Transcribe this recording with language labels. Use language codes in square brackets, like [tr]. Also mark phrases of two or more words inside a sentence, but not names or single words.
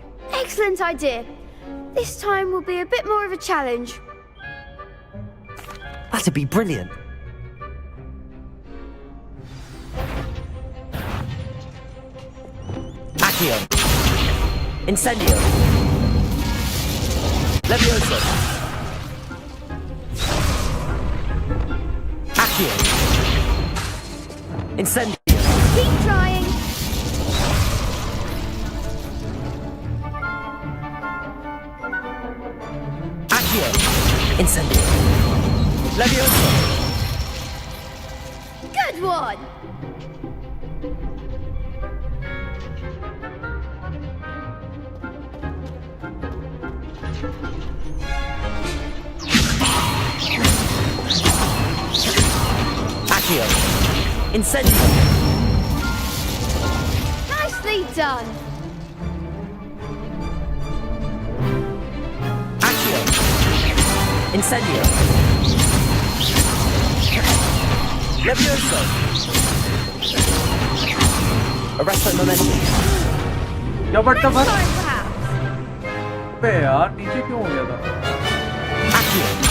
[en] Excellent idea. This time will be a bit more of a challenge. That'd be brilliant. Accio. Incendio. Levioso. Accio. Incendio. Keep trying. Accio. Incendio. Levioso. Good one. Accio. Incendio. Nicely done. Accio. Incendio. Levioso. Arresto momentum. [hi] या बट तो बस [en] Time perhaps. [hi] पे यार नीचे क्यों हो गया था? [en] Accio.